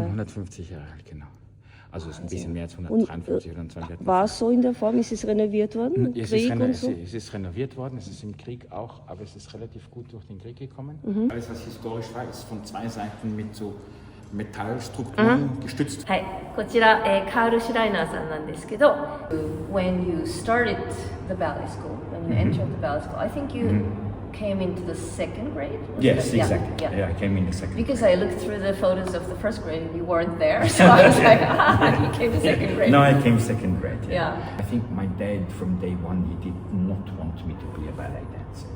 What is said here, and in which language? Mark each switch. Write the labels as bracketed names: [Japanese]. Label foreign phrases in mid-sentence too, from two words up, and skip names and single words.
[German] 150 Jahre alt, genau. Also es ist ein bisschen mehr als 153 oder 200. War es so in der Form? Ist es renoviert worden? Es ist renoviert worden, es ist im Krieg auch, aber es ist relativ gut durch den Krieg gekommen. Alles, was historisch war, ist von zwei Seiten mit so Metallstrukturen gestützt. [Japanese] はい、こちら、カール・シュライナーさんなんですけど、 [English] When you started the ballet school, when you entered the ballet school, I think you came into the second grade? Yes, exactly. Yeah, I came in the second Because I looked through the photos of the first grade and you weren't there, so I was like, you came to second grade. No, I came second grade. Yeah. I think my dad from day one, he did not want me to be a ballet dancer.